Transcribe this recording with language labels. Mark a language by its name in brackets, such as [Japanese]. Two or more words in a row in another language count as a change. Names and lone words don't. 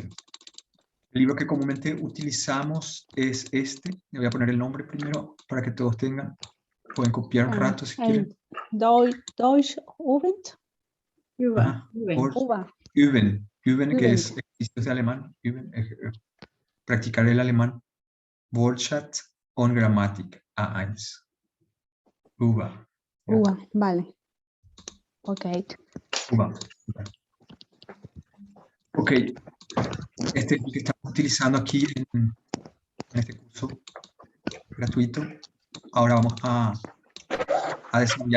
[Spanish] El libro que comúnmente utilizamos es este. Le voy a poner el nombre primero para que todos tengan. Pueden copiar un rato si quieren. Deutsch Üben, que es ejercicios de alemán. Practicar el alemán. Wortschatz und Grammatik A1. Uva. Vale. Ok. Uva. Ok. Este es el que estamos utilizando aquí en este curso gratuito. Ahora vamos a desarrollar.